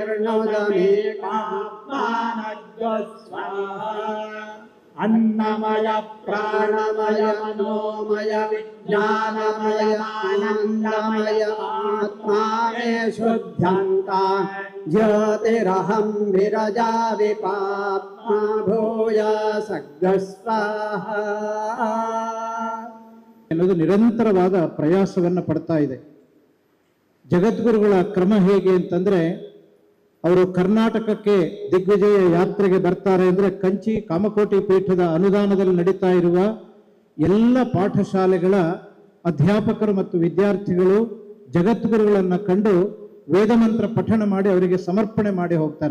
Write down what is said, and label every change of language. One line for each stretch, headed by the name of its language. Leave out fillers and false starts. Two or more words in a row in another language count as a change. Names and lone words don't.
Sanskrit: निर्णोदमेकात्मानज्ञस्वाहा अन्नमय प्राणमय मनोमय विज्ञानमय आनन्दमय आत्मा मे शुद्धन्तां ज्योतिरहं विरजा विपाप्मा भूयासग्रस्वाहा
Kannada: ಎನ್ನುವುದು ನಿರಂತರವಾದ ಪ್ರಯಾಸವನ್ನು ಪಡ್ತಾ ಇದೆ. ಜಗದ್ಗುರುಗಳ ಕ್ರಮ ಹೇಗೆ ಅಂತಂದರೆ, ಅವರು ಕರ್ನಾಟಕಕ್ಕೆ ದಿಗ್ವಿಜಯ ಯಾತ್ರೆಗೆ ಬರ್ತಾರೆ ಅಂದರೆ ಕಂಚಿ ಕಾಮಕೋಟಿ ಪೀಠದ ಅನುದಾನದಲ್ಲಿ ನಡೀತಾ ಇರುವ ಎಲ್ಲ ಪಾಠಶಾಲೆಗಳ ಅಧ್ಯಾಪಕರು ಮತ್ತು ವಿದ್ಯಾರ್ಥಿಗಳು ಜಗದ್ಗುರುಗಳನ್ನು ಕಂಡು ವೇದಮಂತ್ರ ಪಠಣ ಮಾಡಿ ಅವರಿಗೆ ಸಮರ್ಪಣೆ ಮಾಡಿ ಹೋಗ್ತಾರೆ.